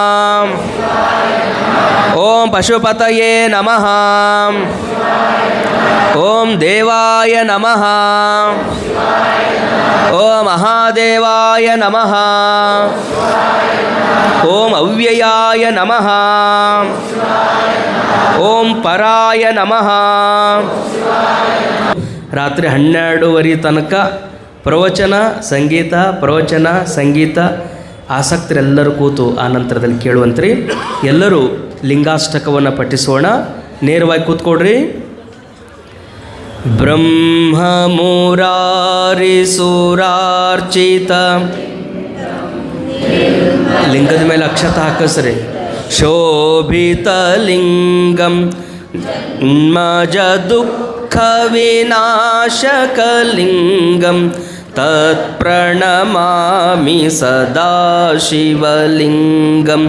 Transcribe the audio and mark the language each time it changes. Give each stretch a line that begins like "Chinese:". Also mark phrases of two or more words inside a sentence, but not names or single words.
Sanskrit: ಓಂ ಪಶುಪತಯೇ ನಮಃ. ಓಂ ದೇವಾಯ ನಮಃ. ಓಂ ಮಹಾದೇವಾಯ ನಮಃ. ಓಂ ಅವ್ಯಯಾಯ ನಮಃ. ಓಂ ಪರಾಯ ನಮಃ.
Kannada: ರಾತ್ರಿ 12:30 ತನಕ ಪ್ರವಚನ ಸಂಗೀತ ಆಸಕ್ತರೆಲ್ಲರೂ ಕೂತು ಆ ನಂತರದಲ್ಲಿ ಕೇಳುವಂತ್ರಿ. ಎಲ್ಲರೂ ಲಿಂಗಾಷ್ಟಕವನ್ನು ಪಠಿಸೋಣ. ನೇರವಾಗಿ ಕೂತ್ಕೊಡ್ರಿ.
Sanskrit: ಬ್ರಹ್ಮ ಮುರಾರಿ ಸುರಾರ್ಚಿತ,
Kannada: ಲಿಂಗದ ಮೇಲೆ ಅಕ್ಷತ ಹಾಕಸ್ರಿ.
Sanskrit: ಶೋಭಿತಲಿಂಗಂ ಮಜ ದುಃಖ ವಿನಾಶಕಲಿಂಗಂ ತತ್ಪ್ರಣಮಾಮಿ ಸದಾ ಶಿವಲಿಂಗಂ.